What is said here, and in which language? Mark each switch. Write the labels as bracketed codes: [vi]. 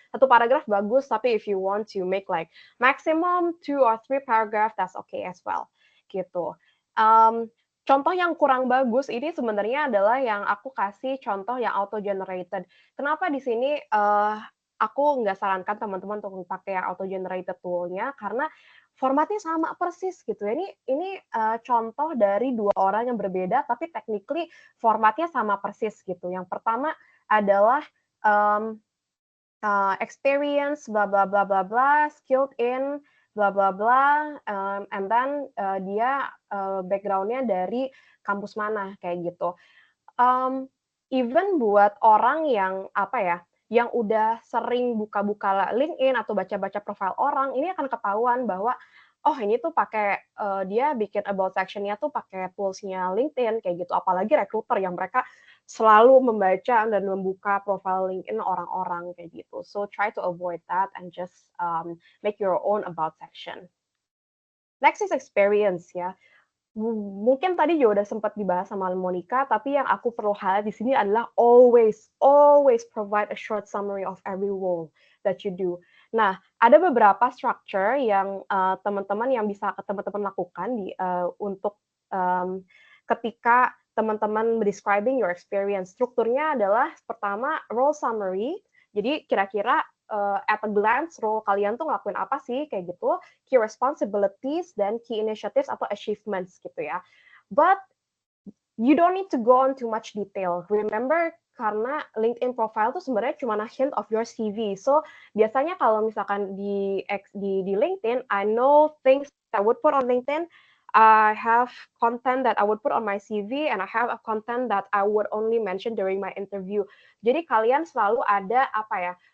[id] Satu paragraph bagus, tapi [en] if you want to make like maximum 2 or 3 paragraph, that's okay as well. [id] Gitu. Contoh yang kurang bagus ini sebenarnya adalah yang aku kasih contoh yang auto-generated. Kenapa di sini aku nggak sarankan teman-teman untuk pakai yang auto-generated tool-nya, karena formatnya sama persis gitu. Ini contoh dari dua orang yang berbeda, tapi technically formatnya sama persis gitu. Yang pertama adalah experience bla bla bla bla bla, [en] skilled in bla bla bla, and then [id] dia background-nya dari kampus mana kayak gitu. Even buat orang yang apa ya, yang udah sering buka-buka LinkedIn atau baca-baca profil orang, ini akan ketahuan bahwa oh ini tuh pakai dia bikin about section-nya tuh pakai tools-nya LinkedIn kayak gitu. Apalagi recruiter yang mereka selalu membaca dan membuka profile LinkedIn orang-orang kayak gitu. [en] So try to avoid that and just make your own about section. Next is experience [id] ya. Mungkin tadi juga udah sempat dibahas sama Monica, tapi yang aku perlu highlight di sini adalah [en] always provide a short summary of every role that you do. [id] Nah, ada beberapa structure yang teman-teman yang bisa teman-teman lakukan untuk ketika teman-teman [en] describing your experience. [id] Strukturnya adalah pertama role summary. Jadi kira-kira [en] at a glance [id] role kalian tuh ngelakuin apa sih kayak gitu, key responsibilities dan key initiatives atau achievements gitu ya. [en] But you don't need to go on too much detail. [id] Remember, karena LinkedIn profile tuh sebenarnya cuma [en] a hint of your CV. So [id] biasanya kalau misalkan di [en] LinkedIn, I know things I would put on LinkedIn. I have content that I would put on my CV and I have a content that I would only mention during my interview. [id] Jadi kalian selalu ada apa ya?